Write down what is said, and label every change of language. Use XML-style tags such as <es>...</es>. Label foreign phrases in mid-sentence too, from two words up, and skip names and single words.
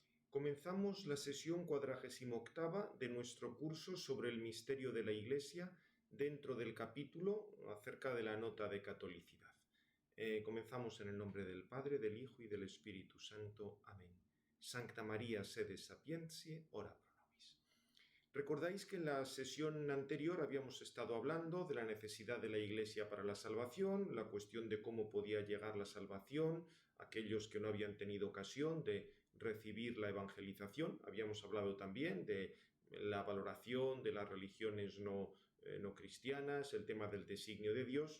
<es>Comenzamos la sesión 48ª de nuestro curso sobre el misterio de la Iglesia dentro del capítulo acerca de la nota de catolicidad. Comenzamos en el nombre del Padre, del Hijo y del Espíritu Santo. Amén.</es> <la>Sancta María sede sapientiae, ora pro nobis.</la> <es>Recordáis que en la sesión anterior habíamos estado hablando de la necesidad de la Iglesia para la salvación, la cuestión de cómo podía llegar la salvación, aquellos que no habían tenido ocasión de recibir la evangelización. Habíamos hablado también de la valoración de las religiones no cristianas, el tema del designio de Dios.</es>